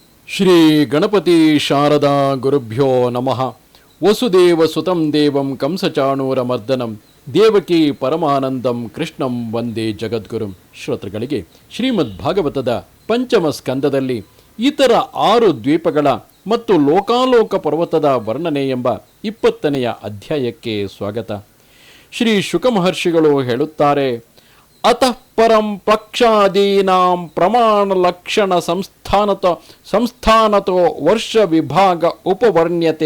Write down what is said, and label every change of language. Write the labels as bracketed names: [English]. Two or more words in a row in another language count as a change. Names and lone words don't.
[Sanskrit] ಶ್ರೀ ಗಣಪತಿ ಶಾರದಾ ಗುರುಭ್ಯೋ ನಮಃ. ವಸುದೇವ ಸುತಂ ದೇವಂ ಕಂಸಚಾಣೂರಮರ್ದನಂ ದೇವಕಿ ಪರಮಾನಂದಂ ಕೃಷ್ಣಂ ವಂದೇ ಜಗದ್ಗುರುಂ. [Kannada] ಶ್ರೋತೃಗಳಿಗೆ ಶ್ರೀಮದ್ ಭಾಗವತದ ಪಂಚಮ ಸ್ಕಂದದಲ್ಲಿ ಇತರ 6 ದ್ವೀಪಗಳ ಮತ್ತು ಲೋಕಾಲೋಕ ಪರ್ವತದ ವರ್ಣನೆ ಎಂಬ 20ನೆಯ ಅಧ್ಯಾಯಕ್ಕೆ ಸ್ವಾಗತ. ಶ್ರೀ ಶುಕ ಮಹರ್ಷಿಗಳು ಹೇಳುತ್ತಾರೆ, [Sanskrit] ಅತಃ ಪರಂ ಪ್ಲಕ್ಷಾದೀನಾಂ ಪ್ರಮಾಣ ಲಕ್ಷಣ ಸಂಸ್ಥಾನತೋ ವರ್ಷ ವಿಭಾಗ ಉಪವರ್ಣ್ಯತೆ.